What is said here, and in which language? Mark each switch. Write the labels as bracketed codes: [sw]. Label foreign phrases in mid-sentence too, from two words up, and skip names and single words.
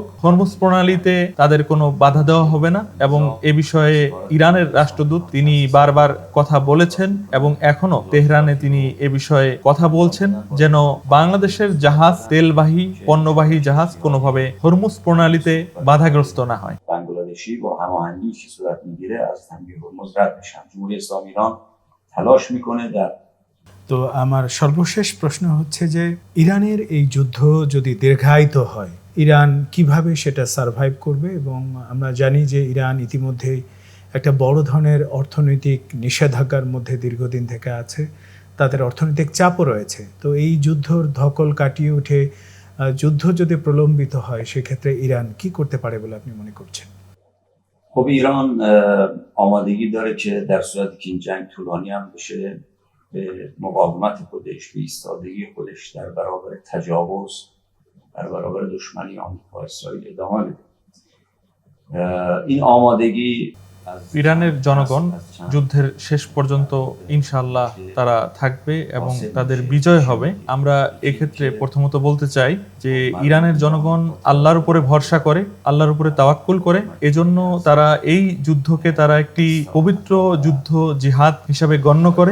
[bn] হরমুজ প্রণালীতে তাদের কোনো বাধা দেওয়া হবে না এবং এ বিষয়ে ইরানের রাষ্ট্রদূত তিনি বারবার কথা বলেছেন এবং এখনো তেহরানে তিনি এ বিষয়ে কথা বলছেন, যেন বাংলাদেশের জাহাজ, তেলবাহী পণ্যবাহী জাহাজ কোনোভাবে হরমুজ প্রণালীতে বাধাগ্রস্ত না হয়। [fa] বাংলাদেশি با هماهنگی که صورت میگیره از تنگه هرمز رد بشن. جمهوری اسلامی ایران تلاش میکنه در [bn] তো আমার সর্বশেষ প্রশ্ন হচ্ছে যে ইরানের এই যুদ্ধ যদি দীর্ঘায়িত হয়, ইরান কিভাবে সেটা সারভাইভ করবে? এবং আমরা জানি যে ইরান ইতিমধ্যে একটা বড় ধরনের অর্থনৈতিক নিষেধাজ্ঞার মধ্যে দীর্ঘদিন থেকে আছে, তাদের অর্থনৈতিক চাপও রয়েছে। তো এই যুদ্ধর ধকল কাটিয়ে উঠে যুদ্ধ যদি প্রলম্বিত হয়, সেক্ষেত্রে ইরান কি করতে পারে বলে আপনি মনে করছেন? [fa] خب ایران آمادگی داره که در صورتی که این جنگ طولانی هم بشه، به مقاومت خودش، به ایستادگی خودش در برابر تجاوز، در برابر دشمنی آمریکا و اسرائیل ادامه بده. این آمادگی [bn] ইরানের জনগণ যুদ্ধের শেষ পর্যন্ত ইনশাআল্লাহ তারা থাকবে এবং তাদের বিজয় হবে। আমরা এক্ষেত্রে প্রথমত বলতে চাই যে ইরানের জনগণ আল্লাহর উপরে ভরসা করে, আল্লাহর উপরে তাওয়াক্কুল করে। এজন্য তারা এই যুদ্ধকে তারা একটি পবিত্র যুদ্ধ, জিহাদ হিসাবে গণ্য করে।